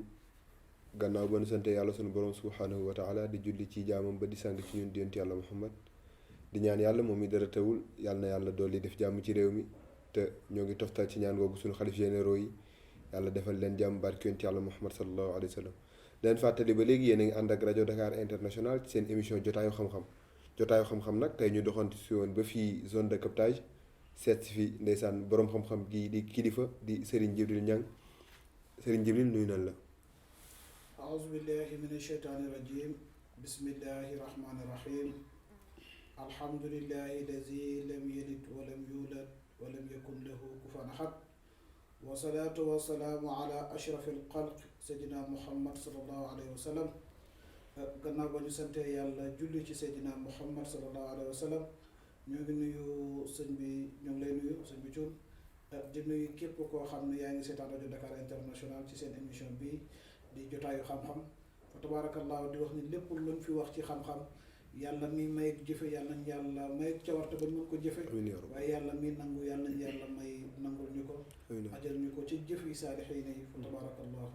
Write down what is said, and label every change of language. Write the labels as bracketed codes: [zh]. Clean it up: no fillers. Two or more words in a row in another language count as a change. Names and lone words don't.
[wo] gannaaw ba nu sante yàlla sunu borom [ar] سبحانه وتعالى [wo] di julli ci jaamam ba di sang ci ñun di yonent yàlla Muhammad di ñaan yàlla moom mi dara tawul yàlla na yàlla dolli def jàmm ci réew mi te ñoo ngi toftal ci ñaan googu suñu xalif généraux yi yàlla defal leen jàmm barke yonent yàlla Muhammad [ar] صلى الله عليه وسلم. [wo] leen fàttali ba léegi yéen a ngi ànd ak rajo Dakar International ci seen émission jotaayu xam-xam jotaayu xam-xam nag tey ñu doxantu si woon ba fii [fr] zone de captage [wo] seet si fi ndeysaan boroom xam-xam gi di kilifa di Serigne Djibril Niang. Serigne Djibril nuyu nan la. [ar] أعوذ بالله من الشيطان الرجيم بسم الله الرحمن الرحيم الحمد لله الذي لم يلد ولم يولد ولم يكن له كفوا أحد والصلاة والسلام على أشرف الخلق سيدنا محمد صلى الله عليه وسلم [wo] gannaaw ba ñu sante yàlla julli ci Seydina Muhammad [ar] صلى الله عليه وسلم [wo] ñoo ngi nuyu sëñ bi ñoo ngi lay nuyu sëñ bi Thioune di nuyu képp koo xam ne yaa ngi seetaan rajo Dakar International ci seen émission bi di jotaayu xam-xam [ar] فتبارك الله [wo] di wax ni lépp luñ fi wax ci xam-xam yàlla mi may jëfe yàlla nañ yàlla may cawarte ba ñu mën ko jëfe waaye yàlla mi nangu yàlla nañ yàlla may nangul ñu ko ajal ñu ko ci jëf yi saalixiina yi [ar] فتبارك الله.